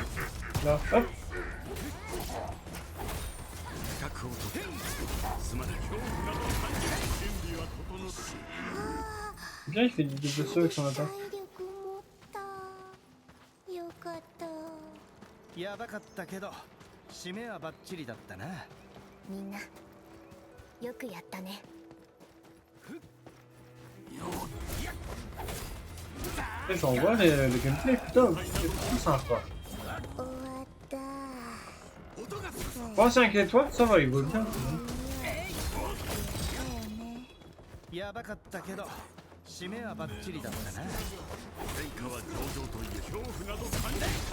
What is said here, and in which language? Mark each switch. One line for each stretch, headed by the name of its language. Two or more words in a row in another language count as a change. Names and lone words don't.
French: Là, hop. Bien, il fait des doubles sauts avec son attaque.
Japanese: やばかったけど、締めはバッチリだったな。みんなよくやったね。
French: J'en vois le gameplay, putain, c'est tout sympa. Bon, c'est 5 étoiles, ça va, il vaut bien.
Japanese: やばかったけど、締めはバッチリだったな。戦果は上々という恐怖など感じた。